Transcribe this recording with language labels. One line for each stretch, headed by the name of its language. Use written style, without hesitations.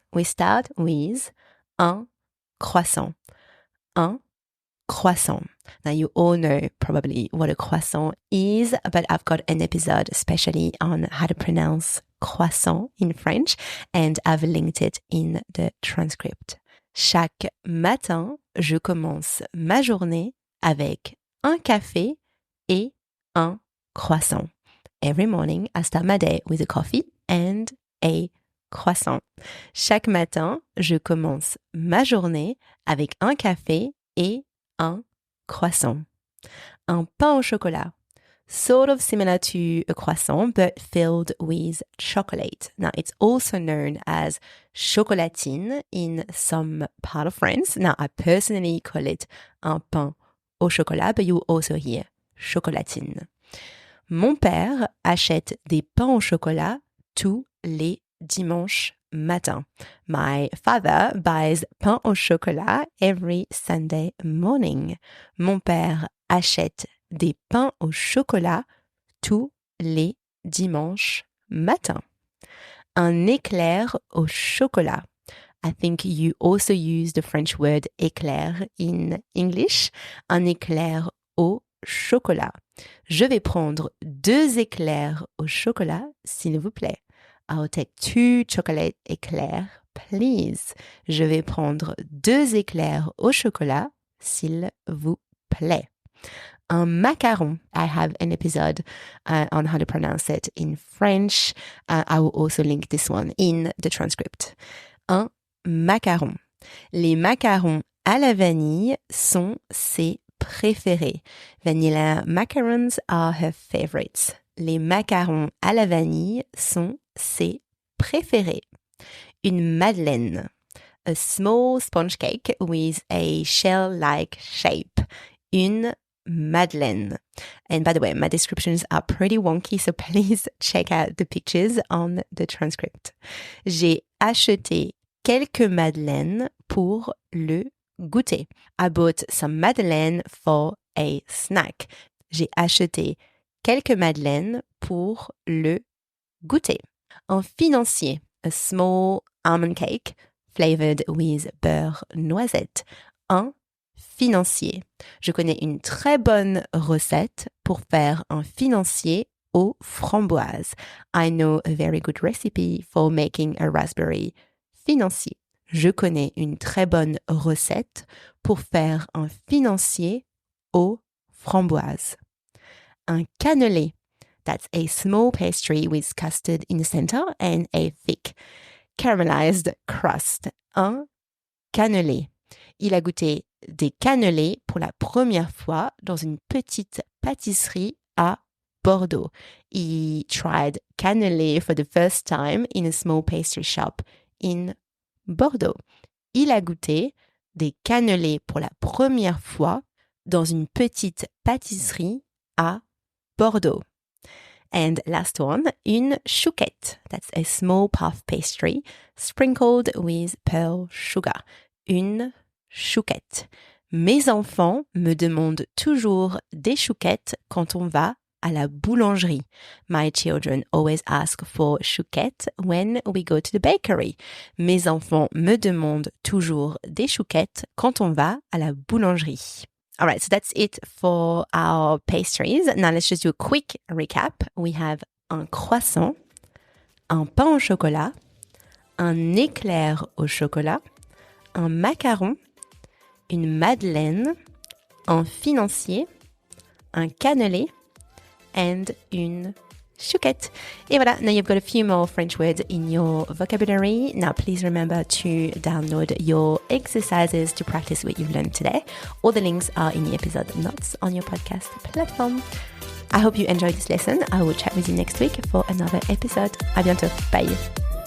English: We start with un croissant. Un croissant. Now you all know probably what a croissant is, but I've got an episode especially on how to pronounce croissant in French, and I've linked it in the transcript.
French: Chaque matin, je commence ma journée avec un café et un croissant.
English: Every morning, I start my day with a coffee and a croissant.
French: Chaque matin, je commence ma journée avec un café et un croissant. Un pain au chocolat.
English: Sort of similar to a croissant, but filled with chocolate. Now, it's also known as chocolatine in some part of France. Now, I personally call it un pain au chocolat, but you will also hear chocolatine.
French: Mon père achète des pains au chocolat tous les dimanches matin.
English: My father buys pain au chocolat every Sunday morning.
French: Mon père achète des pains au chocolat tous les dimanches matin. Un éclair au chocolat.
English: I think you also use the French word éclair in English.
French: Un éclair au chocolat. Je vais prendre 2 éclairs au chocolat, s'il vous plaît.
English: I'll take 2 chocolate éclairs, please.
French: Je vais prendre 2 éclairs au chocolat, s'il vous plaît. Un macaron.
English: I have an episode on how to pronounce it in French. I will also link this one in the transcript.
French: Un macaron. Les macarons à la vanille sont ses préférés.
English: Vanilla macarons are her favorites.
French: Les macarons à la vanille sont ses préférés. Une madeleine.
English: A small sponge cake with a shell-like shape. Une madeleine. And by the way, my descriptions are pretty wonky, so please check out the pictures on the transcript.
French: J'ai acheté quelques madeleines pour le goûter.
English: I bought some madeleine for a snack.
French: J'ai acheté quelques madeleines pour le goûter.
English: Un financier, a small almond cake flavored with beurre noisette.
French: Un financier. Je connais une très bonne recette pour faire un financier aux framboises.
English: I know a very good recipe for making a raspberry financier.
French: Je connais une très bonne recette pour faire un financier aux framboises. Un cannelé.
English: That's a small pastry with custard in the center and a thick caramelized crust.
French: Un cannelé. Il a goûté des cannelés pour la première fois dans une petite pâtisserie à Bordeaux.
English: He tried cannelé for the first time in a small pastry shop in Bordeaux.
French: Il a goûté des cannelés pour la première fois dans une petite pâtisserie à Bordeaux.
English: And last one, une chouquette. That's a small puff pastry sprinkled with pearl sugar.
French: Une chouquette. Mes enfants me demandent toujours des chouquettes quand on va à la boulangerie.
English: My children always ask for chouquettes when we go to the bakery.
French: Mes enfants me demandent toujours des chouquettes quand on va à la boulangerie.
English: All right, so that's it for our pastries. Now let's just do a quick recap. We have un croissant,
French: un pain au chocolat, un éclair au chocolat, un macaron, une madeleine, un financier, un cannelé, and une chouquette.
English: Et voilà, now you've got a few more French words in your vocabulary. Now please remember to download your exercises to practice what you've learned today. All the links are in the episode notes on your podcast platform. I hope you enjoyed this lesson. I will chat with you next week for another episode. À bientôt. Bye.